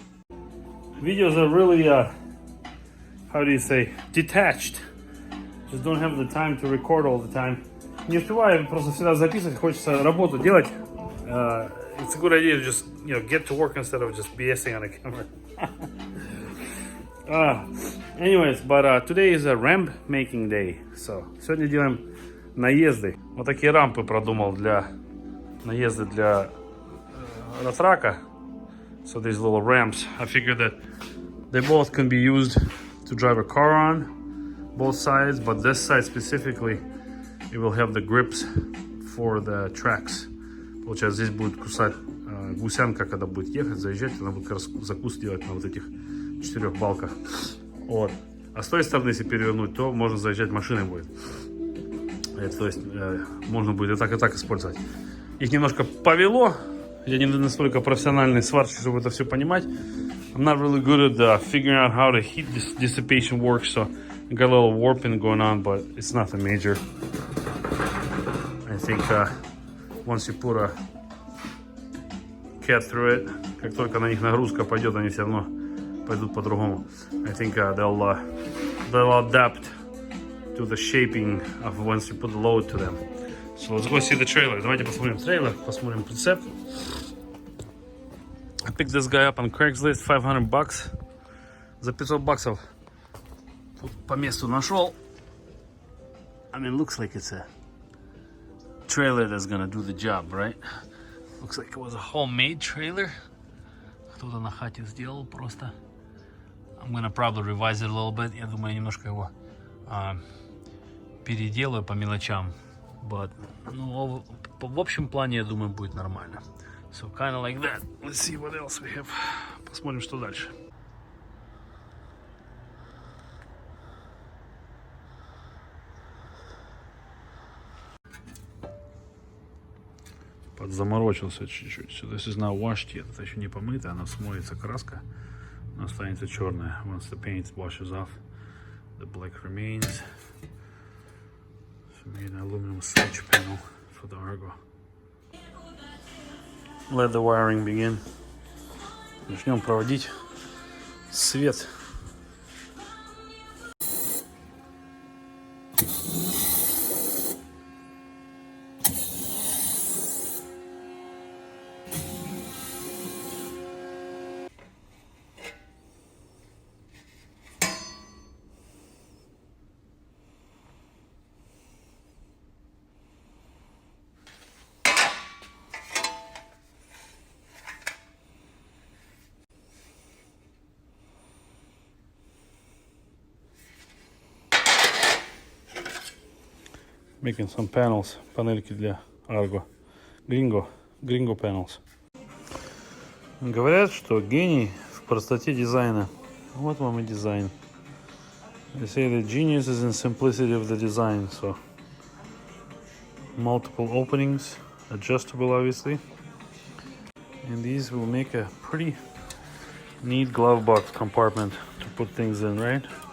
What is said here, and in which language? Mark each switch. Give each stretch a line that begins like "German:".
English: Videos are really, how do you say, detached. Just don't have the time to record all the time.
Russian: Не успеваю просто всегда записывать, хочется работу делать.
English: It's a good idea to just, get to work instead of just BSing on a camera. Anyways, but today is a ramp making day.
Russian: So, сегодня делаем наезды. Вот такие рампы продумал для наезды для ратрака.
English: So these little ramps, I figured that they both can be used to drive a car on, both sides, but this side specifically, it will have the grips for the tracks.
Russian: Получается, здесь будет кусать гусянка, когда будет ехать, заезжать, она будет как раз закус делать на вот этих 4 балках. Вот. А с той стороны, если перевернуть, то можно заезжать машиной будет. То есть можно будет и так использовать. Их немножко повело. Я не настолько профессиональный сварщик, чтобы это все понимать.
English: I'm not really good at figuring out how the heat dissipation works, so I got a little warping going on, but it's nothing major. I think once you put a cat through it,
Russian: как только на них нагрузка пойдет, они все равно пойдут по-другому.
English: I think they'll adapt to the shaping of once you put the load to them. So let's go see the trailer.
Russian: Давайте посмотрим трейлер, посмотрим прицеп.
English: I picked this guy up on Craigslist, $500.
Russian: За $500 тут по месту нашел.
English: I mean, looks like it's a trailer that's gonna do the job, right? Looks like it was a homemade trailer.
Russian: Кто-то на хате сделал просто.
English: I'm gonna probably revise it a little bit.
Russian: Я думаю, немножко его переделаю по мелочам. But, ну, в общем плане, я думаю, будет нормально.
English: So, kind of like that. Let's see what else we have.
Russian: Посмотрим, что дальше. Подзаморочился чуть-чуть.
English: So this is not washed yet.
Russian: Это еще не помыто, она смоется краска. Она останется черная.
English: Once the paint washes off, the black remains. Made an aluminum switch panel for the Argo. Let the wiring begin.
Russian: Начнем проводить свет.
English: Making some panels,
Russian: панельки для Argo.
English: Gringo panels.
Russian: Говорят, что гений в простоте дизайна. Вот вам и дизайн.
English: They say the genius is in simplicity of the design. So multiple openings, adjustable obviously. And these will make a pretty neat glove box compartment to put things in, right?